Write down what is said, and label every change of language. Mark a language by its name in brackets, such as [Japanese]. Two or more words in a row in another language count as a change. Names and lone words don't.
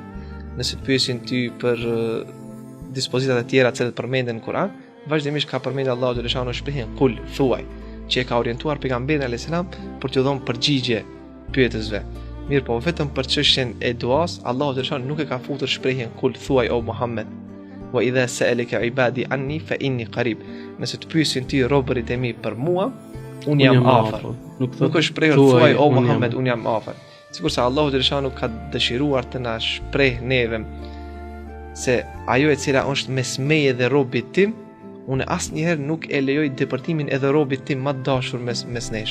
[Albanian] Nëse të pyesin ty për dispozitat e tjera që përmenden në Kur'an, vazhdimisht ka përmendur Allahu xhaleshanu shprehjen kul, thuaj, që e ka orientuar pejgamberin [Arabic] عليه السلام [Albanian] për t'u dhënë përgjigje pyetësve. Mirë, po vetëm për çështjen e duas, Allahu xhaleshanu nuk e ka futur shprehjen kul, thuaj o Muhammed. [Arabic] وإذا سألك عبادي عني فإني قريب. [Albanian] Nëse të pyesin ti robërit e mi për mua, unë jam afër. Nuk është shprehur thuaj o Muhammed, unë jam afër. Sigurisht Allahu xhaleshanu ka dëshiruar të na shpreh neve se ajo e cila është mes meje dhe robit tim, unë asnjëherë nuk e lejoj depërtimin edhe robit tim më të dashur mes nesh.